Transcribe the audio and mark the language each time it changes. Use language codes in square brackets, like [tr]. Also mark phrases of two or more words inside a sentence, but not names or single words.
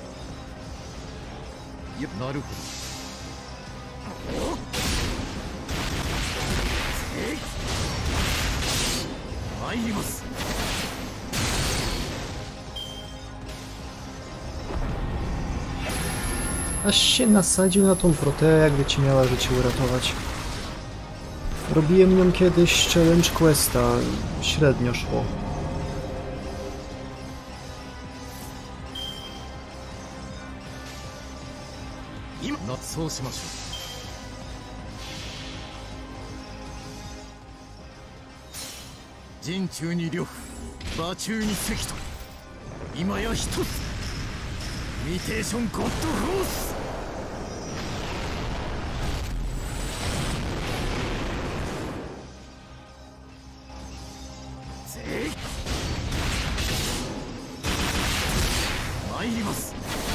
[ja] いや、なるほど。参ります。 [pl] Aż się nasadził na tą proteę, jakby ci miała życie uratować. Robiłem nią kiedyś [en] challenge questa, [pl] średnio szło. No, [ja] そうしましょう。陣中に呂布、馬中に関と、今や一つ。ミテーションゴッドフォース。ぜい参ります。